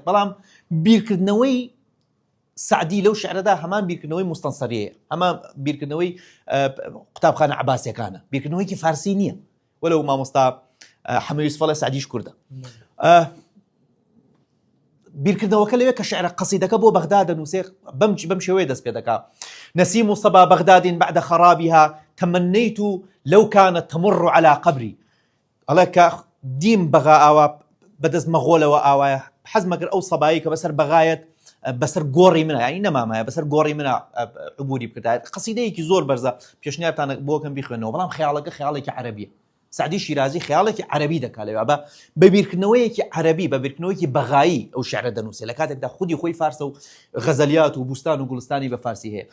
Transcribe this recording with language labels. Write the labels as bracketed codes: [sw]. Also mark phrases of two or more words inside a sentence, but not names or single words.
[ckb] بەڵام بیرکردنەوەی سعدی لەو شعرەدا هەمان بیرکردنەوەی مستەنسەریەیە هەمان بیرکردنەوەی قوتابخانە عەباسیەکانە بیرکردنەوەیکی فارسی نییە وەلەو مامۆستا حەمە یوسفەڵە سعدیش کوردە. بیرکردنەوەکە لەوێ کە شعرە قەسیدەکە بۆ بەغدا دەنووسێ بەم شێوەیە دەست پێ دەکا. [ar] نسيم صبا بغداد بعد خرابها تمنيت لو كانت تمر على قبري. [ckb] ئەڵێ دیم بەغا ئاوا بەدەست مەغۆلەوە ئاوایە حەزمەکرد ئەو سەبایی کە بەسەر بەغایەت بەسەر گۆڕی منە یعنی نەمامایە بەسەر گۆڕی منە عبوری بکردایەت. قەسیدەیەکی زۆر بەرزە پێشنیارتان بۆکەم بیخوێنەوە بەڵام خەیاڵەکە خەیاڵێکی عەرەبیە. سعدی شیرازی خەیاڵێکی عەرەبی دەکا لەوێ بە بیرکردنەوەیەکی عەرەبی بە بیرکردنەوەیەکی بەغایی ئەو شعرە دەنووسێ لە کاتێکدا خودی خۆی فارسە و غەزەلیات و بوستان و گوڵستانی بە فارسی هەیە.